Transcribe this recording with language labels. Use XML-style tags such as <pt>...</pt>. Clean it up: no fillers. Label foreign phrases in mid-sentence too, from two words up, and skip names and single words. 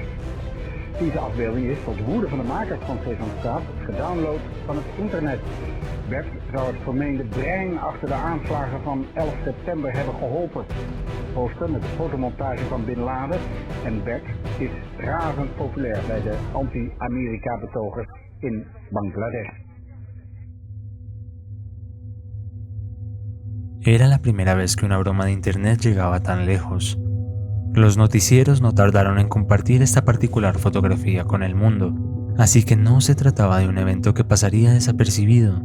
<nl>Deze afbeelding is tot woede van de makers van Sesamstraat gedownload van het internet. Bert zou het vermeende brein achter de aanslagen van 11 september hebben geholpen. Poster met de fotomontage van Bin Laden en Bert is razend populair bij de anti-Amerika-betogers in Bangladesh.</nl> <es>Era la primera vez que una broma de internet llegaba tan lejos. Los noticieros no tardaron en compartir esta particular fotografía con el mundo, así que no se trataba de un evento que pasaría desapercibido.</es>